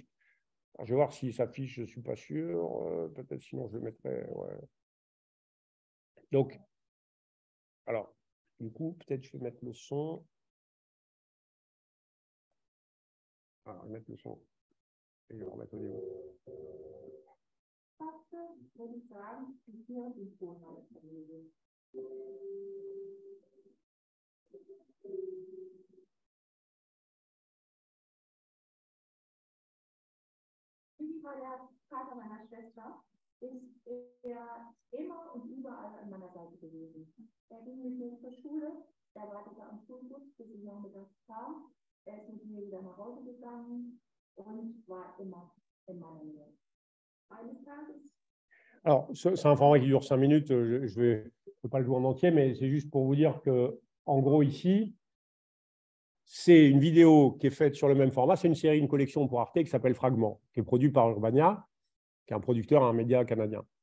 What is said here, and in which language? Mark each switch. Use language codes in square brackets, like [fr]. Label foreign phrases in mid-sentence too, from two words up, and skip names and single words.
[fr] Alors, je vais voir s'il s'affiche, je ne suis pas sûr. Peut-être sinon, je le mettrai. Ouais. Donc, alors, du coup, peut-être je vais mettre le son. Alors, je vais mettre le son. Et je vais remettre au niveau. [de] War der Vater meiner Schwester, ist er immer und überall an meiner Seite gewesen. Er ging mit mir zur Schule, er wartete am Schulbus, bis ich nachmittags kam. Er ist mit mir wieder nach Hause gegangen und war immer in meiner Nähe. Eines Tages. [fr] Alors, c'est un format qui dure 5 minutes. Je ne peux pas le jouer en entier, mais c'est juste pour vous dire que, en gros, ici, c'est une vidéo qui est faite sur le même format. C'est une série, une collection pour Arte qui s'appelle Fragments, qui est produite par Urbania, qui est un producteur, un média canadien.